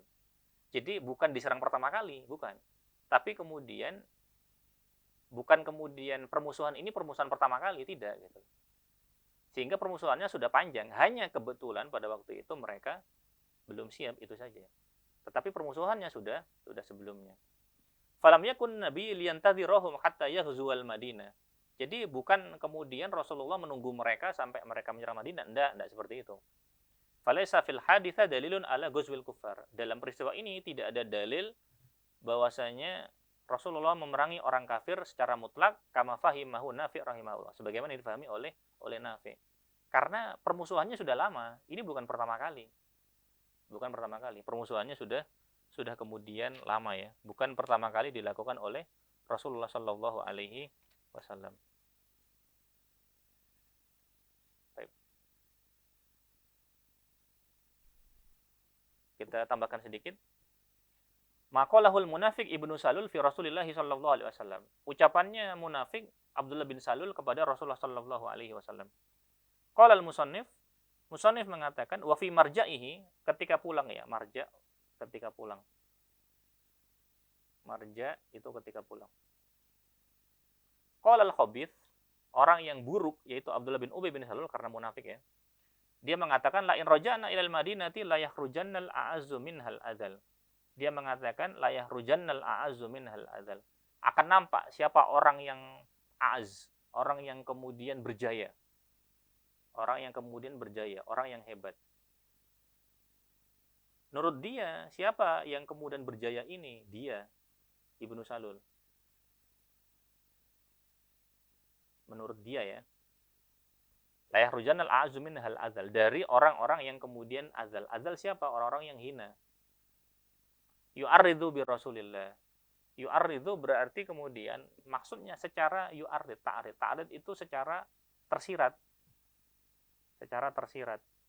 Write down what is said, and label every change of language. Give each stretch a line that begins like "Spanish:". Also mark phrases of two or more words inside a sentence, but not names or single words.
Indonesian: Jadi bukan diserang pertama kali, bukan. Tapi kemudian bukan kemudian permusuhan ini permusuhan pertama kali, tidak gitu. Sehingga permusuhannya sudah panjang, hanya kebetulan pada waktu itu mereka belum siap, itu saja. Tetapi permusuhannya sudah sebelumnya.
Arabic: فلم يكن النبي لينتظرهم حتى يغزوا المدينة.
Indonesian: Jadi bukan kemudian Rasulullah menunggu mereka sampai mereka menyerang Madinah, enggak seperti itu.
Arabic: فليس في الحديث دليل على غزو الكفار.
Indonesian: Dalam peristiwa ini tidak ada dalil bahwasanya Rasulullah memerangi orang kafir secara mutlak
Arabic: كما فهمه نافع رحمه الله,
Indonesian: sebagaimana difahami oleh Nafi'. Karena permusuhannya sudah lama, ini bukan pertama kali. Permusuhannya sudah kemudian lama ya, bukan pertama kali dilakukan oleh Rasulullah
Arabic: صلى الله عليه وسلم.
Indonesian: Kita tambahkan sedikit.
Arabic: مقالة المنافق ابن سلول في رسول الله صلى الله عليه وسلم.
Indonesian: Ucapannya munafik Abdullah bin Salul kepada Rasulullah
Arabic: صلى الله عليه وسلم. قال المصنف mengatakan وفي مرجعه,
Indonesian: ketika pulang ya, marja ketika pulang. Marja itu ketika pulang.
Arabic: قال الخبيث,
Indonesian: orang yang buruk yaitu Abdullah bin Ubay bin Salul karena munafik ya. Dia mengatakan
Arabic: لئن رجعنا إلى المدينة ليخرجن الأعز منها الأذل.
Indonesian: Dia mengatakan
Arabic: ليخرجن الأعز منها الأذل.
Indonesian: Akan nampak siapa orang yang a'az, orang yang kemudian berjaya. Orang yang hebat. Menurut dia, siapa yang kemudian berjaya ini? Dia, Ibnu Salul. Menurut dia ya.
Arabic: ليخرجن الأعز منها الأذل,
Indonesian: dari orang-orang yang kemudian azal. Azal siapa? Orang-orang yang hina.
Arabic: يعرض برسول الله يعرض
Indonesian: berarti kemudian maksudnya secara
Arabic: يعرض تعريض.
Indonesian: Ta'rid itu secara tersirat. Secara tersirat.